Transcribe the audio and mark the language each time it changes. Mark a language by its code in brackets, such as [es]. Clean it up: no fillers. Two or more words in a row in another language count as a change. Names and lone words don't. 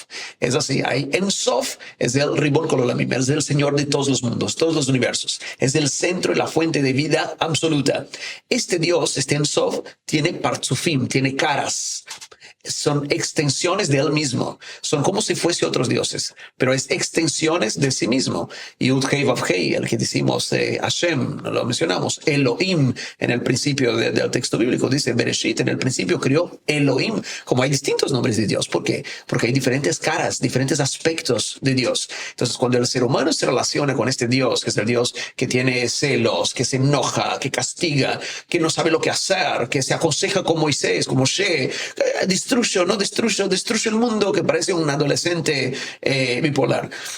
[es] Es así, hay En Sof, es el [he] רבון כל עולמים, [es] es el Señor de todos los mundos, todos los universos. Es el centro y la fuente de vida absoluta. Este Dios, este En Sof, tiene partzufim, tiene caras. Son extensiones de él mismo. Son como si fuese otros dioses, pero es extensiones de sí mismo. Yud-Hei Vav-Hei, el que decimos Hashem, lo mencionamos, Elohim en el principio del texto bíblico, dice Bereshit, en el principio creó Elohim. Como hay distintos nombres de Dios. ¿Por qué? Porque hay diferentes caras, diferentes aspectos de Dios. Entonces, cuando el ser humano se relaciona con este Dios, que es el Dios que tiene celos, que se enoja, que castiga, que no sabe lo que hacer, que se aconseja con Moisés, como Moshe, destruyo el mundo, que parece un adolescente bipolar.